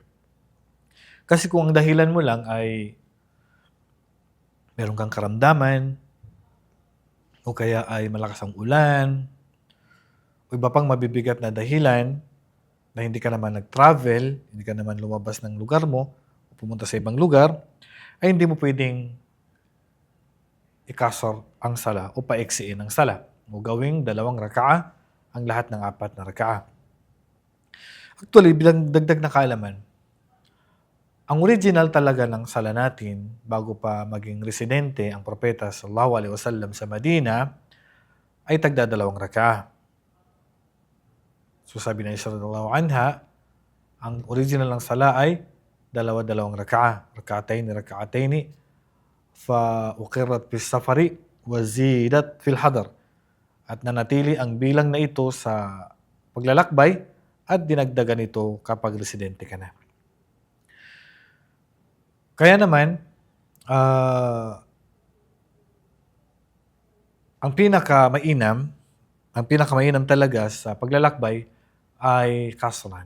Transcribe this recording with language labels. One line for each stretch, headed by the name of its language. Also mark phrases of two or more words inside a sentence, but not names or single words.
Filipino: Kasi kung ang dahilan mo lang ay meron kang karamdaman, o kaya ay malakas ang ulan, o iba pang mabibigat na dahilan, na hindi ka naman nag-travel, hindi ka naman lumabas ng lugar mo, o pumunta sa ibang lugar, ay hindi mo pwedeng ikasor ang sala o paiksiin ang sala. O gawing 2 raka'ah ang lahat ng 4 na raka'ah. Actually, bilang dagdag na kaalaman, ang original talaga ng sala natin, bago pa maging residente ang propeta
Arabic: صلى الله عليه وسلم
Filipino: sa Madina, ay tagda 2 raka'ah. So sabi na Aisha
Arabic: رضي الله عنها,
Filipino: ang original ng sala ay 2 raka'ah.
Arabic: ركعتين، فأقرت في السفر وزيدت في الحضر.
Filipino: At nanatili ang bilang na ito sa paglalakbay at dinagdagan ito kapag residente ka na. Kaya naman, ang pinakamainam talaga sa paglalakbay ay kasran.